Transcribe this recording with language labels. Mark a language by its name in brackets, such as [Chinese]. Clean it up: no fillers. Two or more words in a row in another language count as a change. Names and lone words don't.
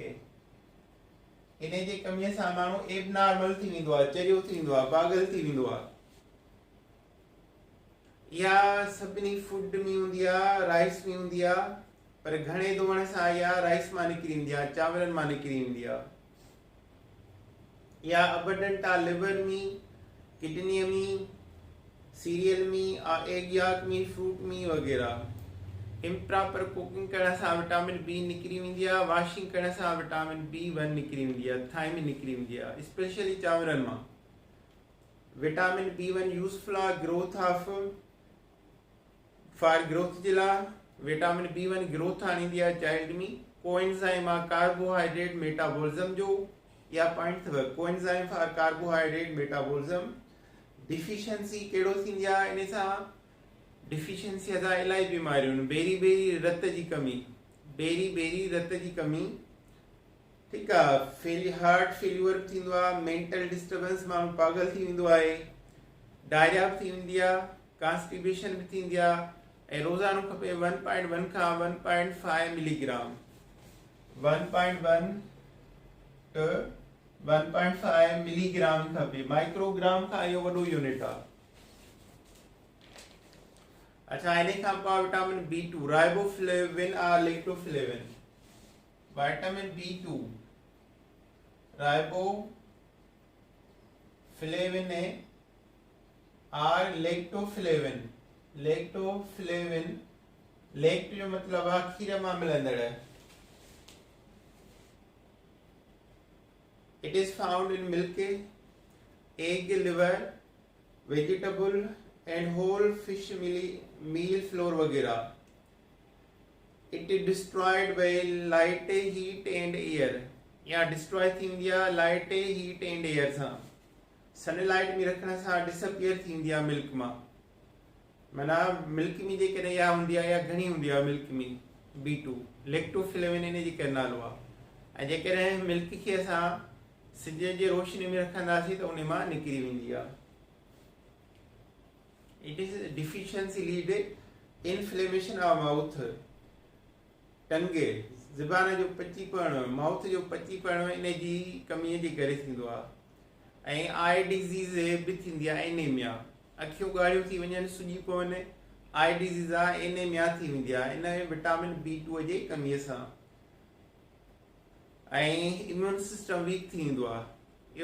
[Sindhi] इन जे कमीअ सां माण्हू एबनॉर्मल थी वेंदो आहे, चरियो थी वेंदो आहे, पागल थी वेंदो आहे। या सभिनी फूड में हूंदी आहे, राइस में हूंदी आहे, पर घणे धोअण सां या राइस मां निकिरी वेंदी आहे, चांवरनि मां निकिरी वेंदी आहे। या अबंडेंट आहे लिवर में, किडनी में, सीरियल में, [English] egg yolk [Sindhi] में, फ्रूट में वगैरह। [English] improper cooking [Sindhi] करण सां विटामिन बी निकिरी वेंदी आहे, वॉशिंग करण सां विटामिन B1 निकिरी वेंदी आहे, थायमिन निकिरी वेंदी आहे, स्पेशली चांवरनि मां। विटामिन B1 यूज़फुल आहे [English] growth of for growth [Sindhi] जे लाइ। विटामिन B1 ग्रोथ आणींदी आहे चाइल्ड में। कोएंजाइम आहे [English] carbohydrate metabolism [Sindhi] जो, या पॉइंट अथव [English] coenzyme for carbohydrate metabolism. [Sindhi] डिफिशिएंसी कहिड़ो थींदी आहे इन सां? डिफिशियंसी सां इलाही बीमारियूं आहिनि। बेरी रत जी कमी, बेरी रत जी कमी, ठीकु आहे। [English] heart failure [Sindhi] थींदो आहे, [English] mental disturbance, [Sindhi] माण्हू पागल थी वेंदो आहे, डायरिया बि थी वेंदी आहे, कॉन्स्टिपेशन बि थींदी आहे। ऐं रोज़ानो खपे 1.1 खां 1.5 मिलीग्राम, 1.1 to 1.5 मिलीग्राम खपे। माइक्रोग्राम खां इहो वॾो यूनिट आहे। अच्छा, इन खां पोइ विटामिन B2, राइबोफ्लेविन और लेक्टोफ्लेविन। विटामिन B2, राइबोफ्लेविन और लेक्टोफ्लेविन। लेक्ट जो मतलब आहे खीर मां मिलंदड़। [English] It is found in milk, egg, liver, vegetable and whole fish meal flour वगैरह। It is destroyed by light, heat and air, या destroy [Sindhi] थींदी आहे [English] light, heat and air सां। [Sindhi] सनलाइट में रखण सां डिसअपियर थींदी आहे मिल्क मां। माना मिल्क में जेकॾहिं या हूंदी आहे या घणी हूंदी आहे मिल्क में B2, लेक्टोफ्लेविन इन जी करे नालो आहे। ऐं जेकॾहिं मिल्क खे असां सिज जे रोशनी में रखंदासीं त उन मां निकिरी वेंदी आहे। [English] It is deficiency lead inflammation of mouth, tongue, [Sindhi] ज़बान जो पचीपण, माउथ जो पचीपण इन जी कमीअ जे करे थींदो आहे। ऐं [English] eye disease [Sindhi] बि थींदी आहे, एनीमिया, अखियूं ॻाढ़ियूं थी वञनि, सुॼी पवनि, [English] eye disease [Sindhi] आहे, एनीमिया थी वेंदी आहे इन विटामिन B2 जे कमीअ सां। ऐं [English] immune system weak [Sindhi] थी वेंदो आहे।